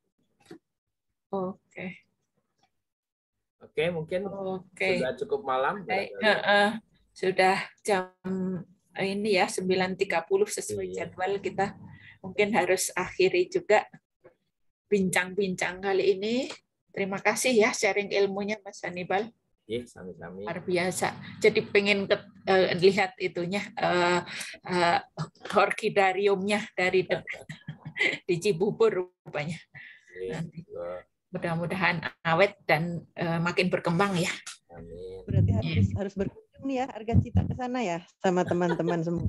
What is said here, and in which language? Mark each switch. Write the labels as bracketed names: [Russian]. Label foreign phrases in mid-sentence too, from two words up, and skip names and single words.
[Indonesian] Oke, mungkin sudah cukup malam. Sudah jam ini ya 9.30 sesuai jadwal kita. Mungkin harus akhiri juga bincang-bincang kali ini. Terima kasih ya sharing ilmunya Mas Hannibal. Sami-sami. Luar biasa. Jadi pengen lihat itunya orkidariumnya dari di Cibubur rupanya. Nanti. Mudah-mudahan awet dan makin berkembang ya. Amin. Berarti harus berkunjung nih ya Arga Cita ke sana ya sama teman-teman semua.